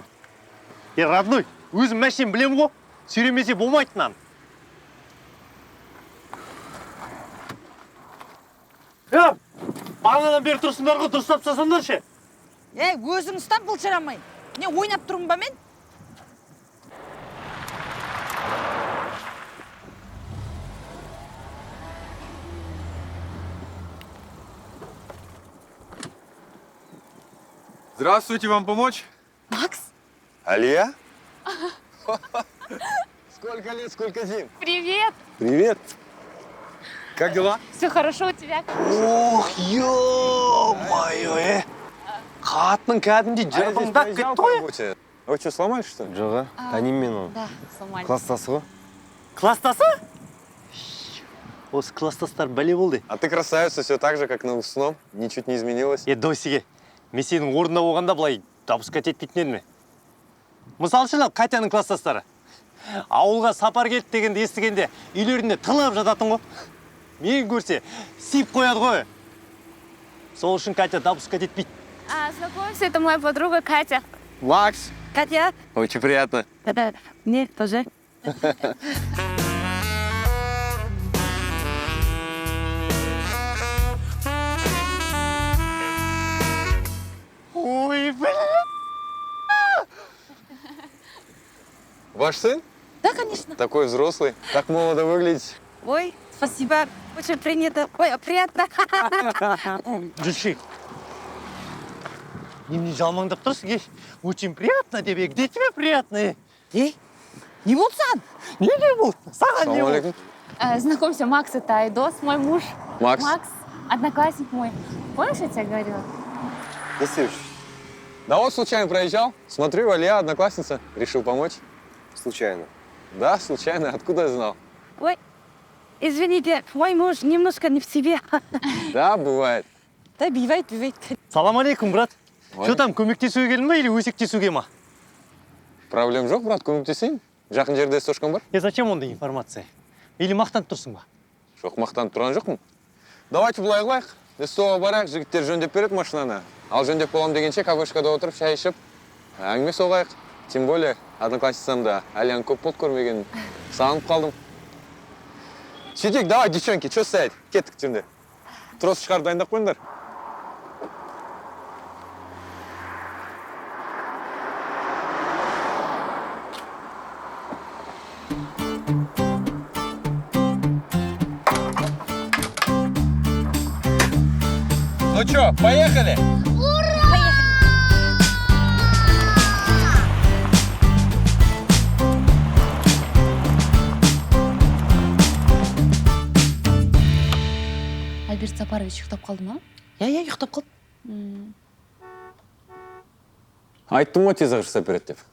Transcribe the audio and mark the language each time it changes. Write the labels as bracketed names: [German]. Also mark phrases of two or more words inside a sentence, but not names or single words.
[Kazakh] Родной, өзім мәшен білем ғой, сүйремесе болмайды нан. Бағанадан бері тұрсыңдар ғой, дұрыстап тастасаңдар ше. Өзің ұстап былжырамай. Не ойнап тұрмын ба мен? [Russian] Здравствуйте, вам помочь? Макс? Алия? Сколько лет, сколько зим? Привет! Привет! Как дела? Все хорошо у тебя? Ох, [Kazakh] ё-моё, қатының кәдімде жарқылдап кетті ғой. [Russian] Вы что, сломали, что ли? [Kazakh] Жоға, таниммен оны. [Russian] Да, сломали. [Kazakh] Класстасы ғой. Класстасы? Осы класстастар бәле болды. [Russian] А ты красавица, все так же, как на выпускном. Ничуть не изменилось. [Kazakh] Досиге, мен сенің орнында болғанда былай допускать етпейтін едім. Мысал үшін Катяның класстастары. Ауылға сапар келді дегенде естігенде үйлерінде тылып жататын ғой. Мен көрсе, сип қояды ғой. Сол үшін Катя допускать етпейді. [Russian] Знакомься, это моя подруга Катя. Макс! Катя? Очень приятно. Да, мне тоже. Ой, блин! Ваш сын? Да, конечно. Такой взрослый. Так молодо выглядите. Ой, спасибо. Очень принято. Ой, приятно. [Kazakh] Жүрші. Немене жалмаңдап тұрсың, [Russian] очень приятно тебе. Где тебе приятно? [Kazakh] Не болды саған? Не болды? Саған не болды? [Russian] Знакомься, Макс, это Айдос, мой муж. Макс? Макс, одноклассник мой. Помнишь, я тебе говорила? Да вот случайно проезжал. Смотрю, Алия, одноклассница. Решил помочь. Случайно? Да, случайно. Откуда я знал? Ой, извините, мой муж немножко не в себе. Да, бывает. Да, бивает. [Arabic] سلام عليكم, [Russian] брат. Что там, [Kazakh] көмектесуге келдің ма или өсектесуге ма? Проблем жоқ, брат, көмектесейін. Жақын жерде стошкам бар. Зачем ондай информация? Или мақтанып тұрсың ба? Жоқ, мақтанып тұрған жоқпын. Давайте былай қылайық. Столға барайық, жігіттер жөндеп береді машинаны. Ал жөндеп болам дегенше кафешкада отырып шай ішіп, әңгіме соғайық. [Russian] Тем более, [Kazakh] одноклассницамда Алияны көп болды көрмеген. Сағынып қалдым. Сөйтейік, [Russian] давай, девчонки, что стоять? [Kazakh] Кеттік жүрді. Трос шығарып дайындап қойыңдар. [Russian] Ну что, поехали? [Kazakh] Альберт Сапарович ұйықтап қалды ма? Я ұйықтап қалды. Айттым ғой тез ағырса береді деп.